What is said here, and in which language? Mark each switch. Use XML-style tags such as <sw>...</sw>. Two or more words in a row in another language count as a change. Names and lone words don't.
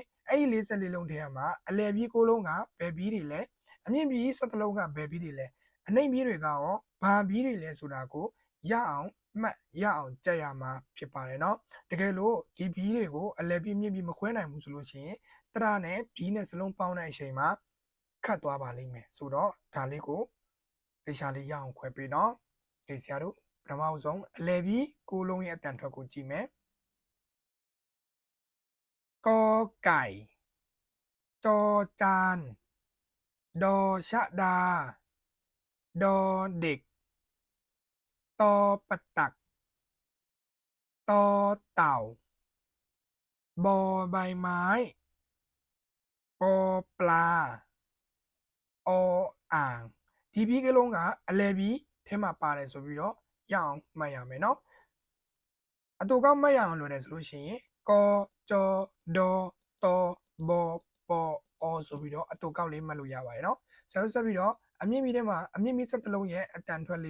<my>အဲ့ဒီ44လုံးထဲမှာအလယ်ဘီး6လုံးကဘယ်ဘီးတွေလဲအမြင့်ဘီး17လုံးကဘယ်ဘီးတွေလဲအနိမ့်ဘီးတွေကရောဘာဘီးတွေလဲဆိုတာကိုရအောင်မှတ်ရအောင်ကြက်ရမှာဖြစ်ပါတယ်နော်တကယ်လို့ဒီဘီးတွေကိုအလယ်ဘီးမြင့်ဘီးမခွဲနိုင်ဘူးဆိုလို့ရှိရင်တရနဲ့ဘီးနဲ့စလုံးပေါင်းတဲ့အချိန်မှာခတ်သွားပါလိမ့်မယ်ဆိုတော့ဒါလေးကိုသေချာလေးရအောင်ခွဲပေးတော့ဒီဆရာတို့ပထမဆုံးအလယ်ဘီး6လုံးရဲ့အတန်ထွက်ကိုကြည့်မယ် ကော</my> <th>ไก่จอจานดอชะดาดอเด็กตอปะตักตอเต่าบอใบไม้ปอปลาออ่าง</th> <my>ဒီဘီးကလုံးကအလယ်ဘီးထဲမှာပါတယ်ဆိုပြီးတော့ရအောင်မှတ်ရမယ်နော်အတူ ကောက်မှတ်ရအောင်လုပ်တယ်ဆိုလို့ရှိရင်ကောကျော်ဒေါ်တော်ဘောပေါ်အော်ဆိုပြီးတော့အတူကောက်လေးမှတ်လို့ရပါတယ်နော်ဆက်ပြီးတော့အမြင့်ဘီးထဲမှာအမြင့်ဘီး17လုံးရဲ့အတန်ထွက်လေး</my>